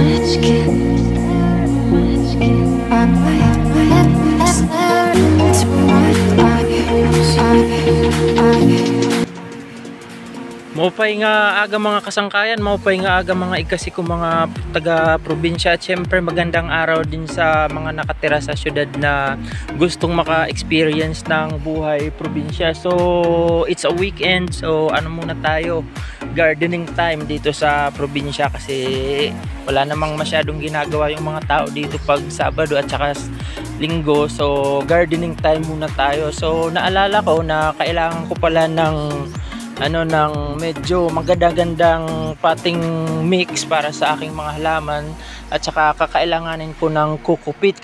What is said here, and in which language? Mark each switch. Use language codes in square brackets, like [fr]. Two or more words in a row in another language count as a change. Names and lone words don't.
[war] Maupay nga aga mga kasangkayan, maupay nga aga mga ikasi ko mga taga-probinsya. [tl] At syempre magandang araw din sa mga nakatira sa syudad na gustong maka-experience ng buhay probinsya. [en] So it's a weekend, [tl] so ano muna tayo, [en] gardening time [tl] dito sa probinsya kasi wala namang masyadong ginagawa yung mga tao dito pag Sabado at saka Linggo. So [en] gardening time [tl] muna tayo. So naalala ko na kailangan ko pala ng ng medyo maganda-gandang [en] potting mix [tl] para sa aking mga halaman at saka kakailanganin ko ng [en] coco peat.